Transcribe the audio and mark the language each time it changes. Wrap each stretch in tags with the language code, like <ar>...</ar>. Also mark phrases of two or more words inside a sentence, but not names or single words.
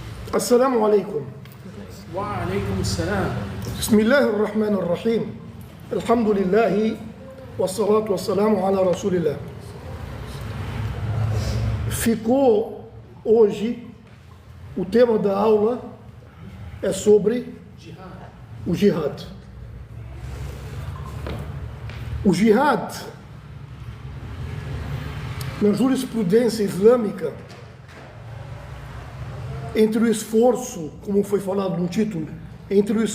<ar>السلام عليكم. وعليكم السلام. بسم الله الرحمن الرحيم. الحمد لله والصلاة والسلام على رسول الله.</ar> <pt>Ficou hoje, o tema da aula é sobre o jihad. O jihad, na jurisprudência islâmica, entre o esforço, como foi falado no título, entre o</pt>